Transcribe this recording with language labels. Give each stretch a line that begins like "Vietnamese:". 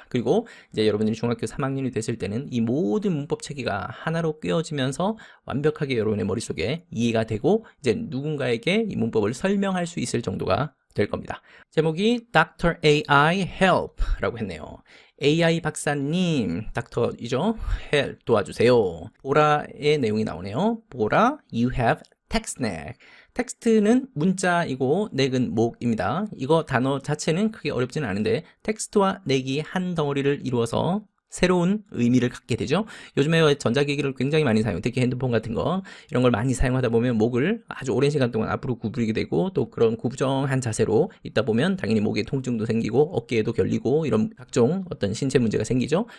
Korean: 그리고 이제 여러분들이 중학교 3학년이 됐을 때는 이 모든 문법 체계가 하나로 꿰어지면서 완벽하게 여러분의 머릿속에 이해가 되고, 이제 누군가에게 이 문법을 설명할 수 있을 정도가 될 겁니다. 제목이 Dr. AI Help 라고 했네요. AI 박사님, 닥터이죠? 도와주세요. 보라의 내용이 나오네요.
English: 보라, you have text neck.
Korean: 텍스트는 문자이고 넥은 목입니다. 이거 단어 자체는 크게 어렵지는 않은데 텍스트와 넥이 한 덩어리를 이루어서 새로운 의미를 갖게 되죠. 요즘에 전자기기를 굉장히 많이 사용, 특히 핸드폰 같은 거 이런 걸 많이 사용하다 보면 목을 아주 오랜 시간 동안 앞으로 구부리게 되고 또 그런 구부정한 자세로 있다 보면 당연히 목에 통증도 생기고 어깨에도 결리고 이런 각종 어떤 신체 문제가 생기죠.